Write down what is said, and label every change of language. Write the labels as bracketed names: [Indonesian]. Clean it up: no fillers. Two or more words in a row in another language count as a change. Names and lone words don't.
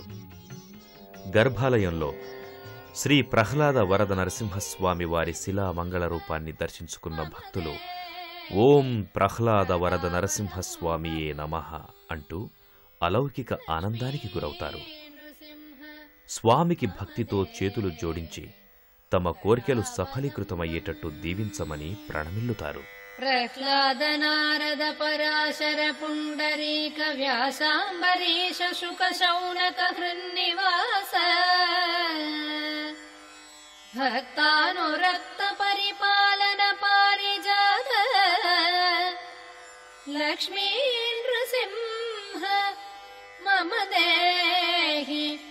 [Telugu] గర్భాలయంలో శ్రీ ప్రహ్లాద వరద నరసింహస్వామి వారి శిలా మంగళ రూపాన్ని దర్శించుకున్న భక్తులు [Sanskrit] ఓం ప్రహ్లాద వరద నరసింహస్వామియే నమః [Telugu] అంటూ అలౌకిక ఆనందానికి గురవుతారు. స్వామికి భక్తితో చేతులు జోడించి తమ కోర్కెలు సఫలీకృతమయ్యేటట్టు దీవించమని ప్రణమిల్లుతారు. [Sanskrit] प्रह्लाद नारद पराशर पुण्डरीक व्यासाम्बरीश शुक शौनक हृन्निवास भक्तानुरक्त परिपालन पारिजात लक्ष्मी नृसिंह मम देहि